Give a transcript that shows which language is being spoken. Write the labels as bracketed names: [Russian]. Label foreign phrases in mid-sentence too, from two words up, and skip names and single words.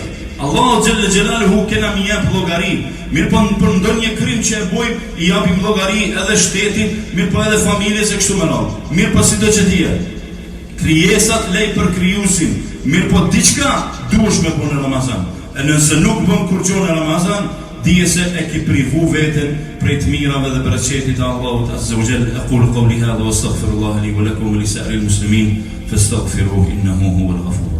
[Albanian] Allahu [Arabic] جل جلاله [Albanian] kena më jep llogari. Mirë po për ndonjë krim që e bojmë, i japim llogari edhe shtetit, mirë po edhe familjes e kështu me radhë. Mirë po sido që dije, krijesat lej për krijuesin. Mirë po diçka duhesh me punë në Ramazan. E nëse nuk bën kur gjon në Ramazan, dije se e ke privu veten prej të mirave dhe bereqetit të Allahut [Arabic] عز وجل. أقول قولي هذا وأستغفر الله لي ولكم ولسائر المسلمين فاستغفروه إنه هو الغفور.